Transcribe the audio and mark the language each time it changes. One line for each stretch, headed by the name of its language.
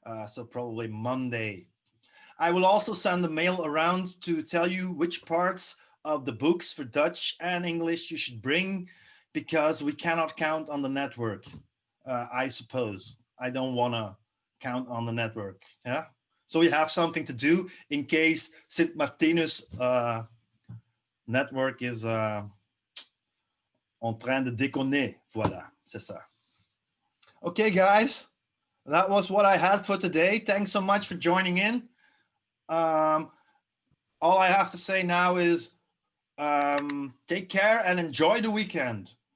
English: So probably Monday. I will also send a mail around to tell you which parts of the books for Dutch and English you should bring, because we cannot count on the network, I suppose. I don't want to count on the network. Yeah. So we have something to do in case St.
French: Martinus
English: network is
French: en train de déconner. Voilà, c'est ça.
English: Okay, guys, that was what I had for today. Thanks so much for joining in. All I have to say now is take care and enjoy the weekend.